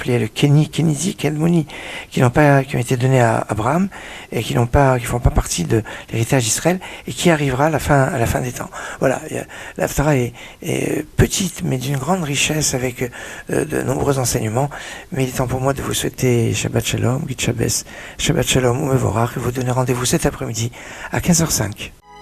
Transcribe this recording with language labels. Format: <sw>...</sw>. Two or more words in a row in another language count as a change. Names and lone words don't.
<fr>Il y a le Kénizi, Kedmoni, qui ont été donnés à Abraham et qui font pas partie de l'héritage d'Israël et qui arrivera à la fin des temps. Voilà, l'Haftarah est petite mais d'une grande richesse avec de nombreux enseignements. Mais il est temps pour moi de vous souhaiter</fr> <he>שבת שלום,</he> <yi>גוט שבת,</yi> <he>שבת שלום ומבורך,</he> <fr>et vous donner rendez-vous cet après-midi à 15h05.</fr>